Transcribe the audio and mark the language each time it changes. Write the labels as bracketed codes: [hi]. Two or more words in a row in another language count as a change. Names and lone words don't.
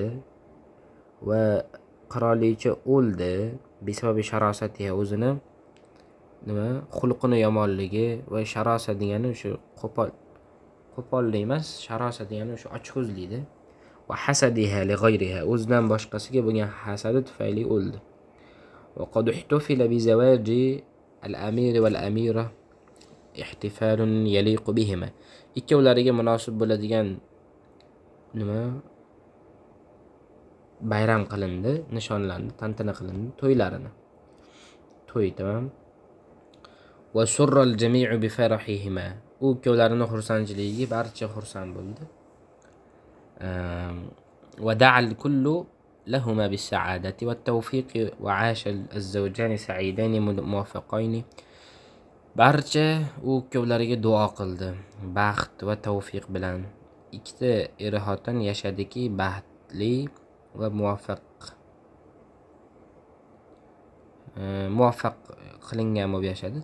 [uz] Va qirolicha o'ldi [ar] بسبب شراستها, [uz] o'zini nima xulqini yomonligi. Va sharosa degani shu qo'pollik emas, sharosa degani shu ochko'zlikda. [ar] وحسدها لغيرها, [uz] o'zidan boshqasiga bo'lgan hasadi tufayli o'ldi. [ar] وقد احتفل بزواج الأمير والأميرة احتفالا يليق بهما, [uz] ikkovlariga munosib bo'ladigan nima bayram qilindi, nishonlandi, tantana qilindi, to'ylarini. To'y, tamam. [ar] وسر الجميع بفرحهما, [uz] u ikkovlarini xursandchiligiga barcha xursand bo'ldi. [ar] ودعا الكل لهما بالسعادة والتوفيق وعاش الزوجان سعيدين موفقين, [uz] barcha u ikkovlariga duo qildi, baxt va tavfiq bilan. Ikkita er-xotin yashadiki, baxtli va muvaffaq qilingan bo'lib yashadi.